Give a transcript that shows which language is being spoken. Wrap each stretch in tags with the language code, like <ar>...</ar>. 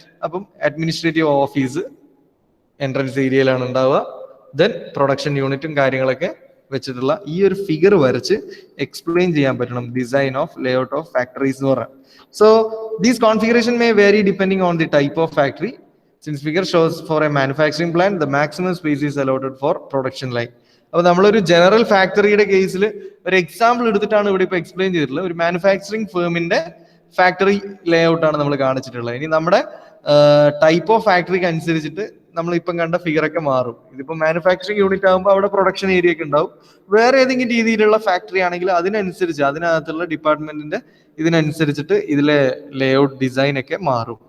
<ml>അപ്പം administrative office entrance ഏരിയയിലാണ് ഉണ്ടാവുക. ദെൻ പ്രൊഡക്ഷൻ യൂണിറ്റും കാര്യങ്ങളൊക്കെ വെച്ചിട്ടുള്ള ഈ ഒരു ഫിഗർ വരച്ച് എക്സ്പ്ലെയിൻ ചെയ്യാൻ പറ്റണം</ml> <en>design of layout of factories</en> <ml>എന്ന് പറയാം.</ml> <en>So these configuration may vary depending on the type of factory. Since figure shows for a manufacturing plant, the maximum space is allotted for production line.</en> <ml>അപ്പൊ നമ്മളൊരു general ഫാക്ടറിയുടെ കേസിൽ ഒരു example എടുത്തിട്ടാണ് ഇവിടെ ഇപ്പൊ എക്സ്പ്ലെയിൻ ചെയ്തിട്ടുള്ളത്. ഒരു മാനുഫാക്ചറിങ് ഫേമിന്റെ ഫാക്ടറി ലേ ഔട്ട് ആണ് നമ്മൾ കാണിച്ചിട്ടുള്ളത്. ഇനി നമ്മുടെ ടൈപ്പ് ഓഫ് ഫാക്ടറിക്ക് അനുസരിച്ചിട്ട് നമ്മൾ ഇപ്പം കണ്ട ഫിഗർ ഒക്കെ മാറും. ഇതിപ്പോ മാനുഫാക്ചറിങ് യൂണിറ്റ് ആകുമ്പോൾ അവിടെ പ്രൊഡക്ഷൻ ഏരിയ ഒക്കെ ഉണ്ടാവും. വേറെ ഏതെങ്കിലും രീതിയിലുള്ള ഫാക്ടറി ആണെങ്കിൽ അതിനനുസരിച്ച് അതിനകത്തുള്ള ഡിപ്പാർട്ട്മെന്റിന്റെ ഇതിനനുസരിച്ചിട്ട് ഇതിലെ ലേ ഔട്ട് ഡിസൈൻ ഒക്കെ മാറും.</ml>